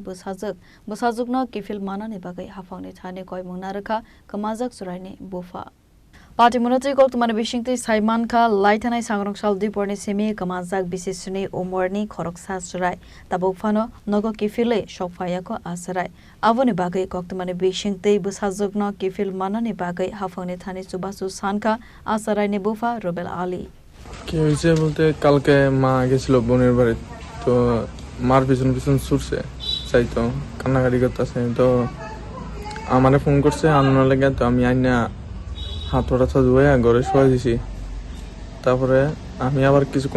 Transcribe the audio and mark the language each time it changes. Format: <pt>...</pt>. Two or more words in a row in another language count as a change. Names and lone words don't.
<trp>Busazukna Kifil Manani Bagai Hafangni Thani Koi Munaraka Kamazak Suraini Bufa Party Munati Koktumana Bishingti Saimanka Laitanai Sangrong Shal Diporni Semi Kamazak Bisisune Umarni Khorok Satsurai Tabukfano Nogo Kifile Shokfayako Asarai Avoni Bagai Koktumana Bishingti Busazukna Kifil Manani Bagai Hafangni Thani Subasu Sanka Asarai Bufa Rubel Ali</trp> <bn>কি হয়েছে বলতে কালকে মা গেছিল বোনের বাড়ি তো মার পিছন পিছন ছুটছে চাইতো কান্নাকাটি করতেছে তো আমারে ফোন করছে আনানোর লেগে তো আমি আইনা হাত পা ধুয়ে ঘরে শোয়া দিছি তারপরে আমি আবার কিছুক্ষণ</bn>